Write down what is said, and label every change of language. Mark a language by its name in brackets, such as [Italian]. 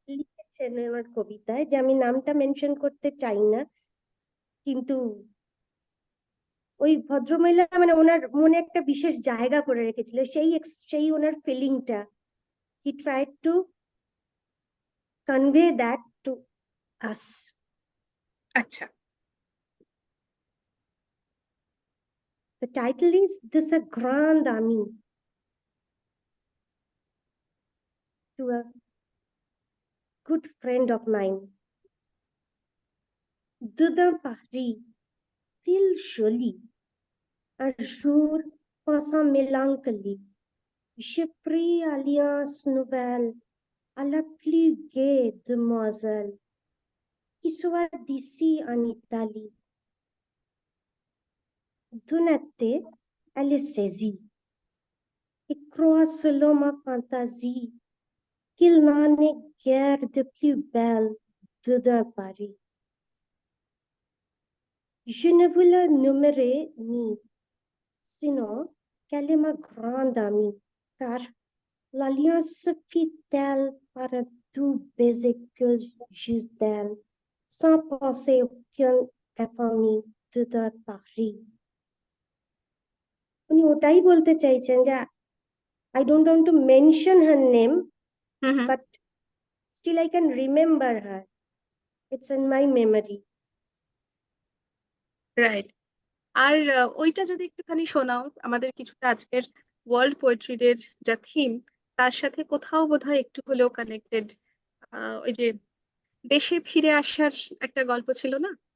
[Bangla] লিখেছেন ওনার কবিতায়, যে আমি নামটা মেনশন করতে চাই না, কিন্তু ওই ভদ্রমহিলা মানে ওনার মনে একটা বিশেষ জায়গা করে রেখেছিল, সেই ওনার ফিলিংটা, [English] He tried to convey that to us. [Bangla] আচ্ছা। [English] The title is This a Grande Amie, to a good friend of mine. [French] Dedans Paris, ville jolie, un jour passant mélancolie, j'ai pris alliance nouvelle à la plus gaie demoiselle qui soit d'ici en Italie. D'un été, elle est saisie et croit selon ma fantaisie qu'il n'en est guère de plus belle dedans Paris. Je ne vous la nommerai ni, sinon qu'elle est ma grande amie, car l'alliance se fit telle par un doux baiser que juste d'elle, sans penser aucune infamie dedans Paris. [Bangla] উনি ওটাই বলতে চাইছেন যে [English] I don't want to mention her name, hmm hmm. but still I can remember her. It's in my memory. [Bangla] Right. আর ওইটা যদি একটুখানি শোনাও আমাদের, কিছুটা আজকের ওয়ার্ল্ড পোয়েট্রি ডের যা থিম, তার সাথে কোথাও বোধহয় একটু হলেও কানেক্টেড। ওই যে দেশে ফিরে আসার একটা গল্প ছিল না?